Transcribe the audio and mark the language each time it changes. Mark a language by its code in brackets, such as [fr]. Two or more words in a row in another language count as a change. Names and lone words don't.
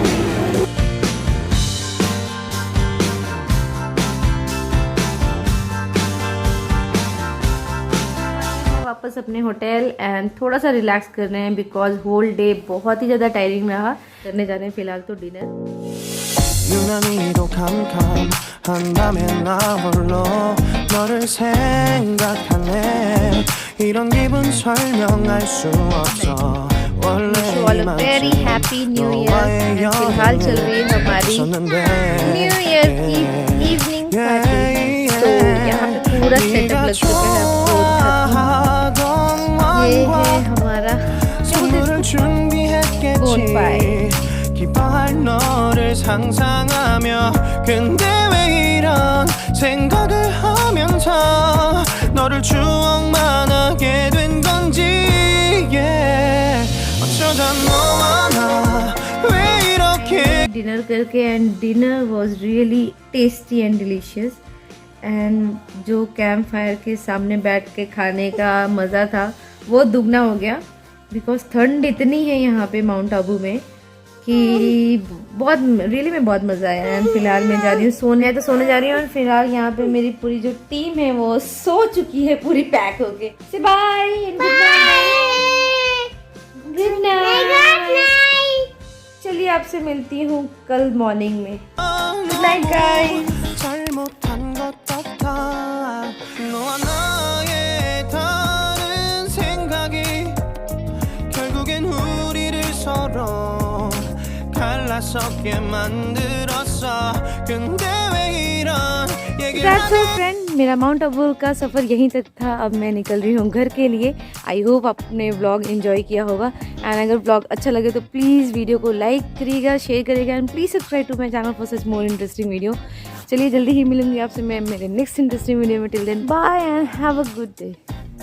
[hi] वापस अपने होटल एंड थोड़ा सा रिलैक्स कर रहे हैं [en] because whole day [hi] बहुत ही ज़्यादा टायरिंग रहा। करने जा रहे हैं फिलहाल तो डिनर। [ko] 유난히도 캄캄한다면 나 홀로 너를 생각하네 이런 기분 설명할 수 없어 원래 [en] very happy new year. [hi] फिलहाल चल रही है हमारी [en] new year [hi] की [en] evening party. [hi] तो यहाँ पे पूरा सेटअप लग चुका है। ये है हमारा बोनफायर। [ko] 기뻐할 너를 상상하며 근데 왜 이런 생각을 하면서 너를 추억만 하게 된 건지 어쩌다 너와 나 왜 이렇게 [en] डिनर करके and dinner was really tasty and delicious. [hi] एंड जो [en] camp fire [hi] के सामने बैठ के खाने का मज़ा था वो दुगना हो गया बिकॉज ठंड इतनी है यहाँ पे माउंट आबू में। कि बहुत रियली में बहुत मज़ा आया है। फिलहाल मैं जा रही हूँ सोने, तो सोने जा रही हूँ। और फिलहाल यहाँ पे मेरी पूरी जो टीम है वो सो चुकी है पूरी पैक होके। [en] say bye, good night. [hi] चलिए आपसे मिलती हूँ कल मॉर्निंग में। [en] good night guys. [ko] 잘못한 것 같아 너와 나의 다른 생각이 결국엔 우리를 서로 갈라서게 만들었어 근데 왜 이런 얘기를 [en] That's all friend, [hi] मेरा माउंट आबू का सफ़र यहीं तक था। अब मैं निकल रही हूँ घर के लिए। [en] I hope [hi] आपने व्लॉग एंजॉय किया होगा। एंड अगर व्लॉग अच्छा लगे तो [en] please video [hi] को लाइक करिएगा, शेयर करिएगा [en] and please subscribe to my channel for such more interesting video. [hi] चलिए जल्दी ही मिलूंगी आपसे मैं मेरे [en] next interesting video [hi] में। [en] till then bye and have a good day.